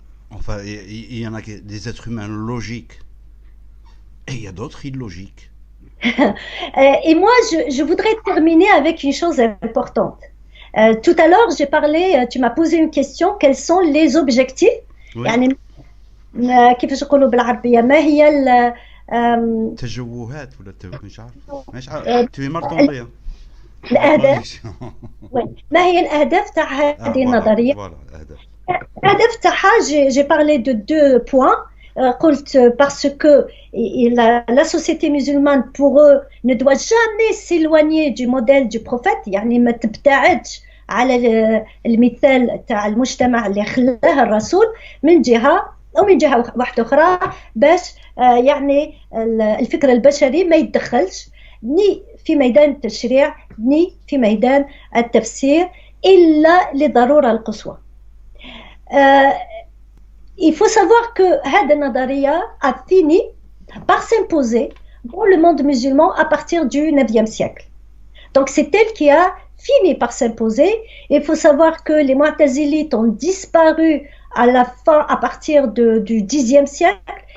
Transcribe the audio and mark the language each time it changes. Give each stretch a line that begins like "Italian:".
French: Enfin, il y en a des êtres humains logiques et il y a d'autres illogiques. Et moi, je voudrais terminer avec une chose importante. Tout à l'heure, j'ai parlé, tu m'as posé une question, quels sont les objectifs Oui.
Arabic: يعني كيفاش نقولوا بالعربية ما هي تجوهات ولا مش عارف. مش عارف. آه،
French: Tu es mal tombé, hein. La
Arabic: الأهداف.
French: traduction.
Arabic: ما هي الأهداف تاع
French: Ah,
Arabic: هذه
French: voilà,
Arabic: النظرية؟
French: voilà,
Arabic: أهداف. الهدف تاعها
French: j'ai parlé de deux points.
Arabic: قلت
French: parce que la société musulmane pour eux ne doit jamais s'éloigner du modèle du prophète
Arabic: يعني ما تبتعدش على المثال تاع المجتمع اللي خلاه الرسول من جهة أو من جهة واحدة أخرى باش يعني الفكر البشري ما يتدخلش ني في ميدان التشريع ني في ميدان التفسير إلا لضرورة القصوى.
French: Il faut savoir que
Arabic: Hada Nadaria
French: a fini par s'imposer dans le monde musulman à partir du 9e siècle. Donc c'est elle qui a fini par s'imposer. Il faut savoir que les Mu'tazilites ont disparu à la fin, à partir du 10e siècle.